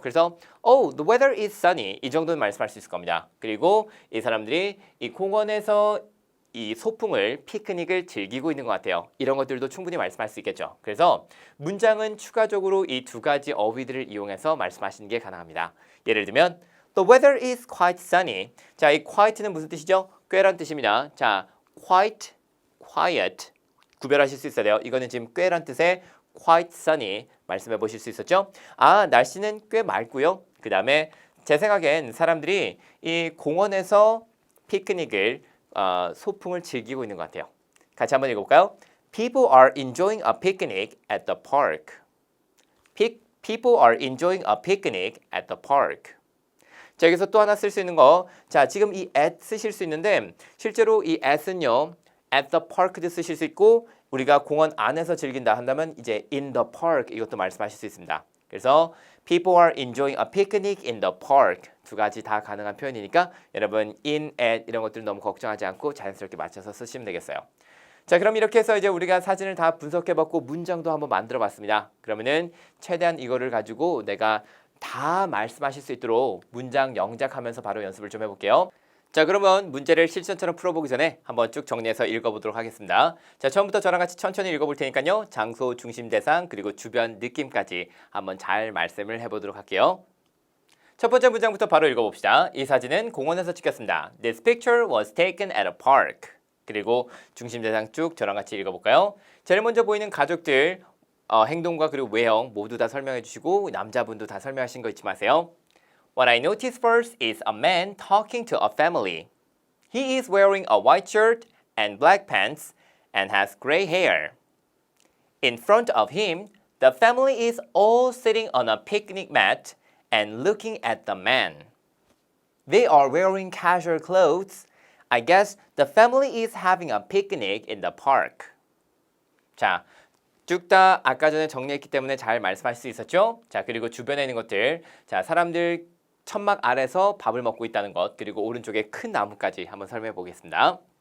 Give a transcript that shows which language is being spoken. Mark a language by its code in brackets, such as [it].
[ko] 그래서 [en] the weather is sunny [ko] 이 정도는 말씀할 수 있을 겁니다. 그리고 이 사람들이 이 공원에서 이 소풍을 피크닉을 즐기고 있는 것 같아요. 이런 것들도 충분히 말씀할 수 있겠죠. 그래서 문장은 추가적으로 이 두 가지 어휘들을 이용해서 말씀하시는 게 가능합니다. 예를 들면 [en] The weather is quite sunny. [ko] 자, 이 quiet는 무슨 뜻이죠? 꽤란 뜻입니다. 자, quite, quiet 구별하실 수 있어야 돼요. 이거는 지금 꽤란 뜻의 [en] quite sunny [ko] 말씀해 보실 수 있었죠? 날씨는 꽤 맑고요. 그 다음에 제 생각엔 사람들이 이 공원에서 피크닉을 소풍을 즐기고 있는 것 같아요. 같이 한번 읽어볼까요? [en] People are enjoying a picnic at the park. People are enjoying a picnic at the park. [ko] 자, 여기서 또 하나 쓸 수 있는 거. 자, 지금 이 at 쓰실 수 있는데 실제로 이 at은요. [en] at the park [ko] 도 쓰실 수 있고 우리가 공원 안에서 즐긴다 한다면 이제 [en] in the park [ko] 이것도 말씀하실 수 있습니다. 그래서 [en] people are enjoying a picnic in the park [ko] 두 가지 다 가능한 표현이니까 여러분 in, at 이런 것들 너무 걱정하지 않고 자연스럽게 맞춰서 쓰시면 되겠어요. 자, 그럼 이렇게 해서 이제 우리가 사진을 다 분석해봤고 문장도 한번 만들어봤습니다. 그러면은 최대한 이거를 가지고 내가 다 말씀하실 수 있도록 문장 영작하면서 바로 연습을 좀 해볼게요. 자, 그러면 문제를 실전처럼 풀어보기 전에 한번 쭉 정리해서 읽어보도록 하겠습니다. 자, 처음부터 저랑 같이 천천히 읽어볼 테니까요. 장소, 중심 대상, 그리고 주변 느낌까지 한번 잘 말씀을 해보도록 할게요. 첫 번째 문장부터 바로 읽어봅시다. 이 사진은 공원에서 찍혔습니다. [en] This picture was taken at a park. [ko] 그리고 중심 대상 쭉 저랑 같이 읽어볼까요? 제일 먼저 보이는 가족들 행동과 그리고 외형 모두 다 설명해 주시고 남자분도 다 설명하신 거 잊지 마세요. [en] What I noticed first is a man talking to a family. He is wearing a white shirt and black pants and has gray hair. In front of him, the family is all sitting on a picnic mat and looking at the man. They are wearing casual clothes. I guess the family is having a picnic in the park. [ko] 자, 쭉 다 아까 전에 정리했기 때문에 잘 말씀하실 수 있었죠? 자, 그리고 주변에 있는 것들. 자, 사람들 천막 아래서 밥을 먹고 있다는 것. 그리고 오른쪽에 큰 나무까지 한번 설명해 보겠습니다.